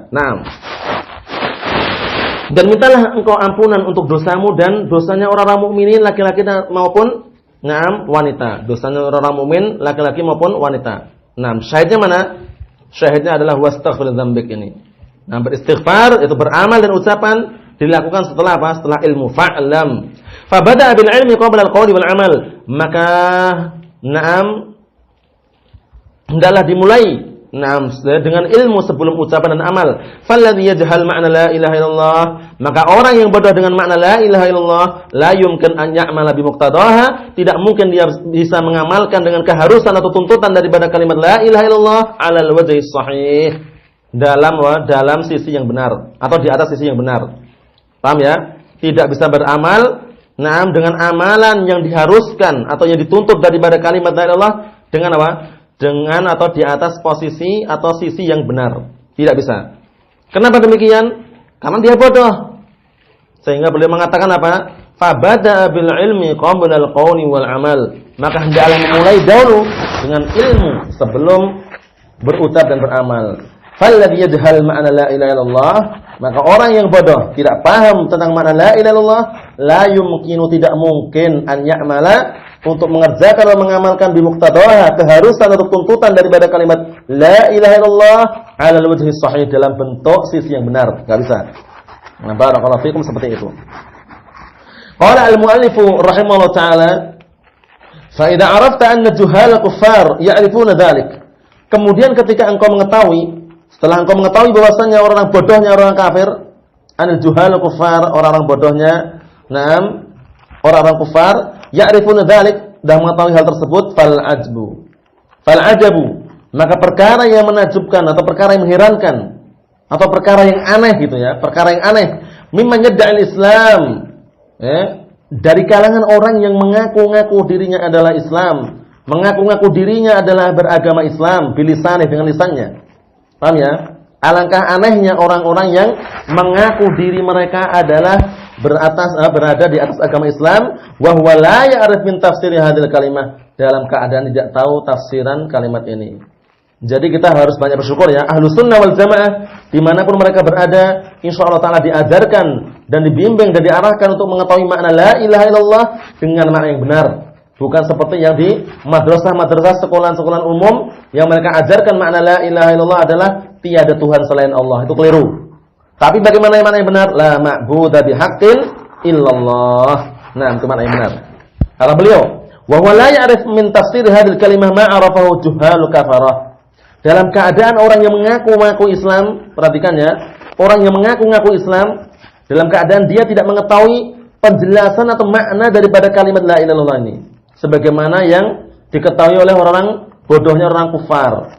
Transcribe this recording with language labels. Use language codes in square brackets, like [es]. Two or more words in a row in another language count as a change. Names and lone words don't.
[id] Nah, dan mintalah engkau ampunan untuk dosamu dan dosanya orang-orang mukminin laki-laki maupun wanita. Dosanya orang-orang mukmin laki-laki maupun wanita. Nah, syahidnya mana? Syahidnya adalah [ar] واستغفر ذنبك [id] ini. Nah, beristighfar itu beramal dan ucapan dilakukan setelah apa? Setelah ilmu. Fa'lam. [ar] فبدأ بالعلم قبل القول والعمل. [id] Maka hendaklah dimulai dengan ilmu sebelum ucapan dan amal. [ar] فالذي يجهل معنى لا إله إلا الله, [id] maka orang yang bodoh dengan makna [ar] لا إله إلا الله, لا يمكن أن يعمل بمقتضاها, [id] tidak mungkin dia bisa mengamalkan dengan keharusan atau tuntutan daripada kalimat [ar] لا إله إلا الله على الوجه الصحيح, [id] dalam sisi yang benar atau di atas sisi yang benar. Paham ya? Tidak bisa beramal dengan amalan yang diharuskan atau yang dituntut daripada kalimat [ar] لا إله إلا الله [id] dengan apa? Dengan atau di atas posisi atau sisi yang benar. Tidak bisa. Kenapa demikian? Karena dia bodoh. Sehingga beliau mengatakan apa? [ar] فبدأ بالعلم قبل القول والعمل. [id] Maka hendaklah memulai dahulu dengan ilmu sebelum berucap dan beramal. [ar] فالذي يجهل معنى لا إله إلا الله, [id] maka orang yang bodoh tidak paham tentang makna [ar] لا إله إلا الله, لا يمكن, [id] tidak mungkin [ar] أن يعمل, [id] untuk mengerjakan dan mengamalkan [ar] بمقتضاها, [id] keharusan atau tuntutan daripada kalimat [ar] لا إله إلا الله على الوجه الصحيح, [id] dalam bentuk sisi yang benar. Enggak bisa. Nah, [ar] بارك الله فيكم, [id] seperti itu. [ar] قال المؤلف رحمه الله تعالى، فإذا عرفت أن جهال الكفار يعرفون ذلك. [id] Kemudian ketika engkau mengetahui, setelah engkau mengetahui bahwasanya orang bodohnya orang kafir, [ar] عن جهال الكفار, [id] orang-orang bodohnya, orang-orang kufar, [ar] يعرفون ذلك, [id] dah mengetahui hal tersebut, [ar] فالعجب, [id] maka perkara yang menakjubkan atau perkara yang mengherankan atau perkara yang aneh gitu ya, perkara yang aneh, [ar] ممن يدعي الإسلام, [id] dari kalangan orang yang mengaku-ngaku dirinya adalah Islam, mengaku-ngaku dirinya adalah beragama Islam, bilisannya, dengan lisannya. Paham ya? Alangkah anehnya orang-orang yang mengaku diri mereka adalah berada di atas agama Islam, [ar] وهو لا يعرف من تفسير هذه الكلمة, [id] dalam keadaan tidak tahu tafsiran kalimat ini. Jadi kita harus banyak bersyukur ya, Ahlus Sunnah wal Jamaah dimanapun mereka berada, [ar] إن شاء الله تعالى [id] diajarkan dan dibimbing dan diarahkan untuk mengetahui makna la ilaha illallah dengan makna yang benar. Bukan seperti yang di madrasah-madrasah, sekolah-sekolah umum yang mereka ajarkan makna [ar] لا إله إلا الله [id] adalah tiada Tuhan selain Allah. Itu keliru. Tapi bagaimana yang mana yang benar? [ar] لا معبود بحق إلا الله. [id] Nah, itu makna yang benar. Kata beliau, [ar] وهو لا يعرف من تفسير هذه الكلمة ما عرفه جهال الكفرة. [id] Dalam keadaan orang yang mengaku-ngaku Islam, perhatikan ya, orang yang mengaku-ngaku Islam dalam keadaan dia tidak mengetahui penjelasan atau makna daripada kalimat [ar] لا إله إلا الله [id] ini, sebagaimana yang diketahui oleh orang bodohnya orang kufar.